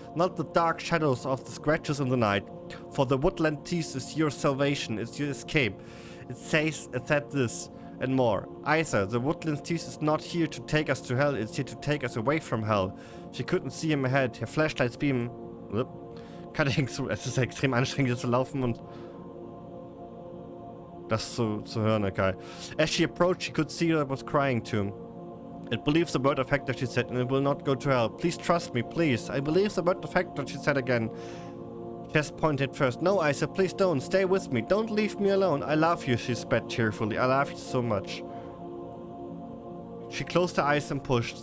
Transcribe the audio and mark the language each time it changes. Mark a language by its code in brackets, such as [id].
[en] Not the dark shadows of the scratches in the night. For the woodland tease is your salvation, it's your escape. It said this and more. Isa, the woodland tease is not here to take us to hell, it's here to take us away from hell. She couldn't see him ahead. Her flashlights beam. Cutting through. [de] Es ist extrem anstrengend, hier zu laufen und das zu hören, okay. [en] As she approached, she could see that was crying too. It believes the word of Hector, she said, and it will not go to hell. Please trust me, please. I believe the word of Hector, she said again. Chest pointed first. No, Isa, please don't. Stay with me. Don't leave me alone. I love you, she spat tearfully. I love you so much. She closed her eyes and pushed.